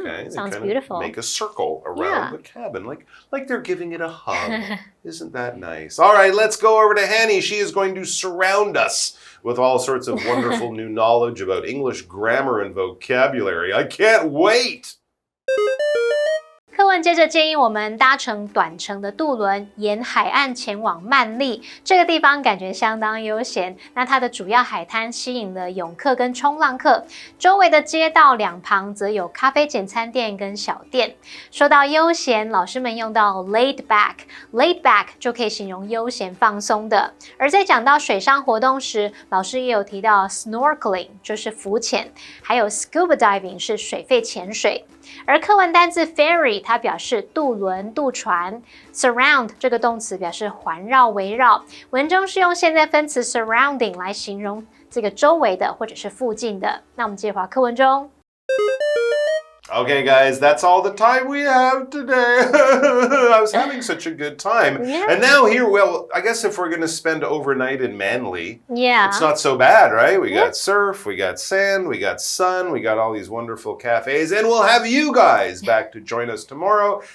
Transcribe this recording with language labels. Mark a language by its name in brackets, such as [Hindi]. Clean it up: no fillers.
[English] Okay, sounds kinda beautiful. Make a circle around the cabin, like they're giving it a hug. Isn't that nice? All right, let's go over to Hanny. She is going to surround us with all sorts of wonderful new knowledge about English grammar and vocabulary. I can't wait! [Chinese] 课文接着建议我们搭乘短程的渡轮，沿海岸前往曼利。这个地方感觉相当悠闲。那它的主要海滩吸引了泳客跟冲浪客，周围的街道两旁则有咖啡简餐店跟小店。说到悠闲，老师们用到 laid back 就可以形容悠闲放松的。而在讲到水上活动时，老师也有提到 snorkeling 就是浮潜，还有 scuba diving 是水肺潜水。而课文单字 ferry 它表示渡轮、渡船 ，surround 这个动词表示环绕、围绕。文中是用现在分词 surrounding 来形容这个周围的或者是附近的。那我们接着回到课文中。 [English] Okay, guys, that's all the time we have today. I was having such a good time. Yeah. And now here, well, I guess if we're going to spend overnight in Manly, Yeah. it's not so bad, right? We got surf, we got sand, we got sun, we got all these wonderful cafes, and we'll have you guys back to join us tomorrow.